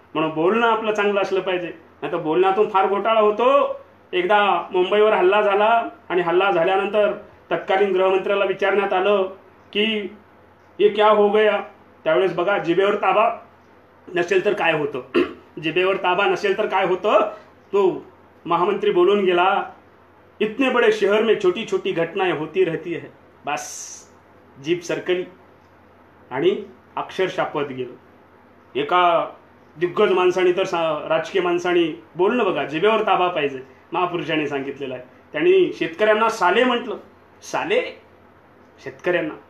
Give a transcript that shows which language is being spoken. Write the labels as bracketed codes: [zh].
[mr] म्हणून बोलणं आपलं चांगलं असलं पाहिजे. नाही तर बोलण्यातून फार घोटाळा होतो. एकदा मुंबईवर हल्ला झाला आणि हल्ला झाल्यानंतर तत्कालीन गृहमंत्र्याला विचारण्यात आलं की हे [hi] क्या हो गया. [mr] त्यावेळेस बघा, जिभेवर ताबा नसेल तर काय होतं, जिभेवर ताबा नसेल तर काय होतं. [hi] तो महामंत्री बोलून गेला, इतने बड़े शहर में छोटी छोटी घटनाएं होती रहती है. [mr] बस जीभ सरकली आणि अक्षरशः पद गेलं. एका दिग्गज माणसाने तर राजकीय माणसाने बोलणं बघा, जिभेवर ताबा पाहिजे, महापुरुषांनी सांगितलेलं आहे. त्यांनी शेतकऱ्यांना साले म्हटलं. साले शेतकऱ्यांना.